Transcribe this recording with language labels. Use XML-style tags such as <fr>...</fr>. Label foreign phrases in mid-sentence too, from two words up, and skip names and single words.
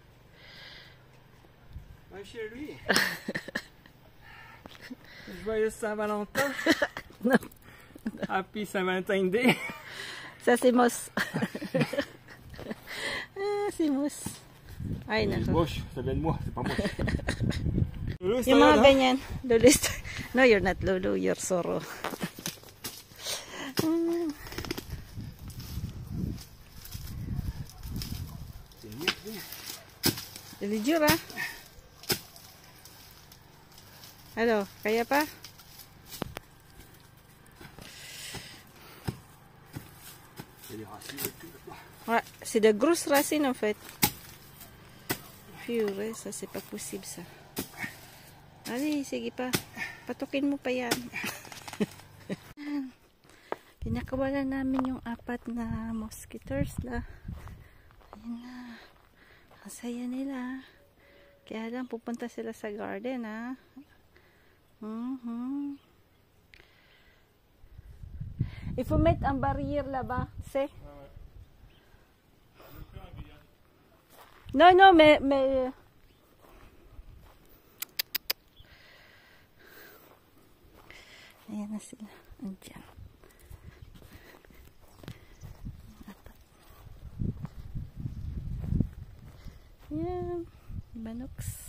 <fr>Ouais, chez lui. Joyeux Saint-Valentin. Non.</fr> <en>Happy Saint-Valentin Day.</en> <fr>Ça, c'est Moss. Ah, c'est Moss.</fr> <tl>Ay,</tl> <fr>C'est</fr> <tl>nako.</tl> <fr>moche, ça vient de moi, c'est pas moche.</fr> <tl>Lolo, Yung mga ganyan. Lolo,</tl> <en>no, you're not Lolo, you're Soro. Elijura.</en> <tl>Ano, kaya pa?</tl> <fr>Ouais, c'est de grosses racines en fait. Purée, ça c'est pas possible ça. Allez,</fr> <tl>sige pa. Patukin mo pa yan. Pinakawala namin yung 4 na mosquitoes na. Ayun na. Ang saya nila. Kaya lang pupunta sila sa garden ha.</tl> <fr>Il faut mettre un barrière là-bas, c'est? Non, non, mais...</fr> <tl>Ayan na sila. Andiyan. Ayan. Manoks.</tl>